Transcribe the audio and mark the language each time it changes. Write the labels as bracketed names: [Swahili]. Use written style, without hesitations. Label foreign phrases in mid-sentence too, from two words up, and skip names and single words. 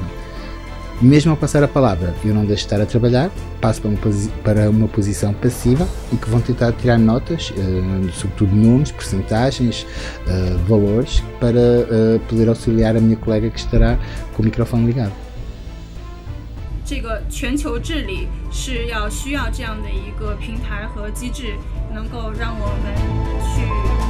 [Portuguese] Mesmo ao passar a palavra, eu não deixo de estar a trabalhar, passo para uma posição passiva e que vão tentar tirar notas, sobretudo números, percentagens, valores, para poder auxiliar a minha colega que estará com o microfone ligado. [Chinese] 这个全球治理是需要这样的一个平台和机制，能够让我们去